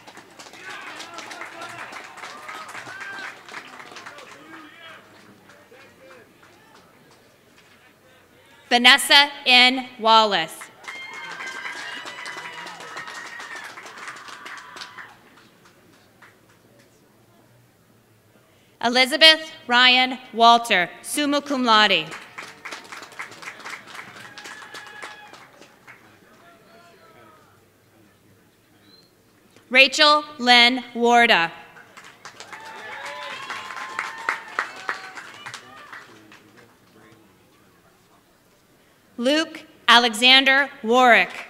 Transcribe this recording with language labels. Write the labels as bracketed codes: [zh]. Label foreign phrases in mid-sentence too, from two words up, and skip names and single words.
[en] Vanessa N. Wallace. Elizabeth Ryan Walter, [la] summa cum laude. [en] Rachel Lynn Warda. Luke Alexander Warwick.